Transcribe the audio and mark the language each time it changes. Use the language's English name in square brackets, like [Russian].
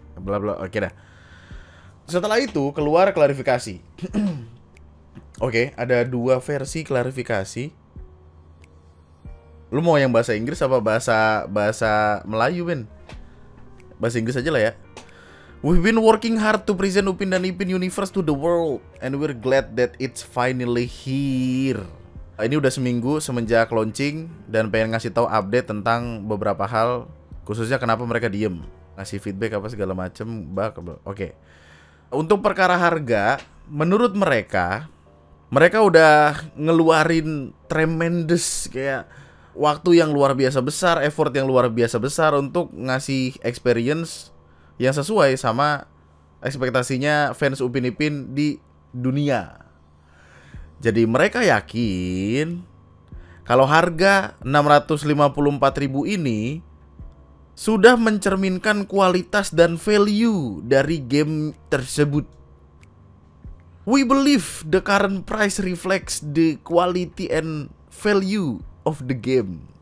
[Indonesian] Bla bla. Oke dah. Setelah itu keluar klarifikasi. Oke, ada 2 versi klarifikasi. Lu mau yang bahasa Inggris apa bahasa Melayu, Ben? Bahasa Inggris aja lah ya. [English] We've been working hard to present Upin dan Ipin Universe to the world, and we're glad that it's finally here. [Indonesian] Ini udah seminggu semenjak launching dan pengen ngasih tahu update tentang beberapa hal, khususnya kenapa mereka diem, ngasih feedback apa segala macem. Oke. Untuk perkara harga, menurut mereka udah ngeluarin tremendous, kayak waktu yang luar biasa besar, effort yang luar biasa besar untuk ngasih experience yang sesuai sama ekspektasinya fans Upin Ipin di dunia. Jadi mereka yakin kalau harga 654.000 ini sudah mencerminkan kualitas dan value dari game tersebut. [English] We believe the current price reflects the quality and value of the game.